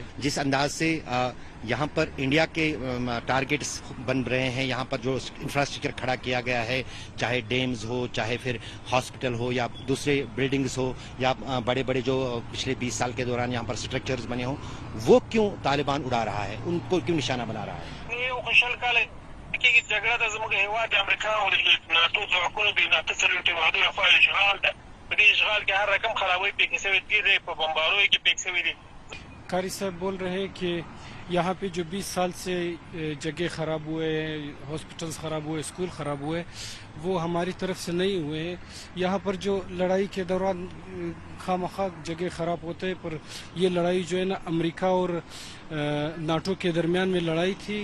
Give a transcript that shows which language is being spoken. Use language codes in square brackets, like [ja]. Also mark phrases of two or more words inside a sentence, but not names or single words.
[hi] जिस अंदाज से यहाँ पर इंडिया के टारगेट्स बन रहे हैं, यहाँ पर जो इंफ्रास्ट्रक्चर खड़ा किया गया है, चाहे डैम्स हो, चाहे फिर हॉस्पिटल हो या दूसरे बिल्डिंग्स हो या बड़े बड़े जो पिछले 20 साल के दौरान यहाँ पर स्ट्रक्चर्स बने हो, वो क्यों तालिबान उड़ा रहा है, उनको क्यों निशाना बना रहा है? [ps] کې جګړه د زموږ هیواد امریکا او ناتو ځواکونو د ناتو سره اتحادو لخوا اشغال ده. په دې اشغال کې هر رقم خرابوي پکې شوی دي، په بمباروي کې پکې شوی دي. [hi] कारी साहब बोल रहे हैं कि यहाँ पे जो 20 साल से जगह ख़राब हुए, हॉस्पिटल्स ख़राब हुए, स्कूल ख़राब हुए, वो हमारी तरफ से नहीं हुए हैं। यहाँ पर जो लड़ाई के दौरान खामखा जगह ख़राब होते हैं, पर ये लड़ाई जो है ना अमेरिका और नाटो के दरमियान में लड़ाई थी।